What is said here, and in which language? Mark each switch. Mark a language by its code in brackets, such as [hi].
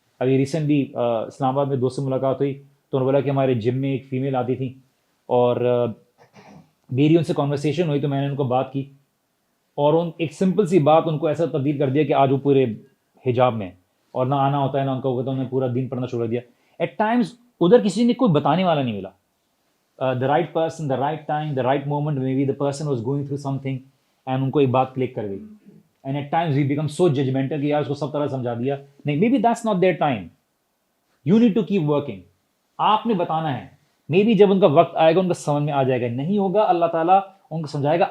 [ur] ابھی ریسنٹلی اسلام آباد میں دوست سے ملاقات ہوئی تو انہوں نے بولا کہ ہمارے جم میں ایک فیمیل آتی تھی اور میری ان سے کنورسیشن ہوئی, تو میں نے ان کو بات کی اور ایک سمپل سی بات ان کو ایسا تبدیل کر دیا کہ آج وہ پورے حجاب میں اور نہ آنا ہوتا ہے نہ ان کا ہوتا ہے, انہوں نے پورا دین پڑھنا چھوڑ دیا. [en] at times [ur] ادھر کسی نے کوئی بتانے والا نہیں ملا, [en] the right person, the right time, the right moment, maybe the person was going through something and [ur] ان کو ایک بات کلک کر گئی. [en] And at times we become so judgmental [ur] کہ یار اس کو سب طرح سمجھا دیا, نہیں, [en] maybe that's not their time, you need to keep working. [ur] آپ نے بتانا ہے, [en] maybe [ur] جب ان کا وقت آئے گا ان کا سمجھ میں آ جائے گا, نہیں ہوگا اللہ تعالیٰ ان کو سمجھائے گا.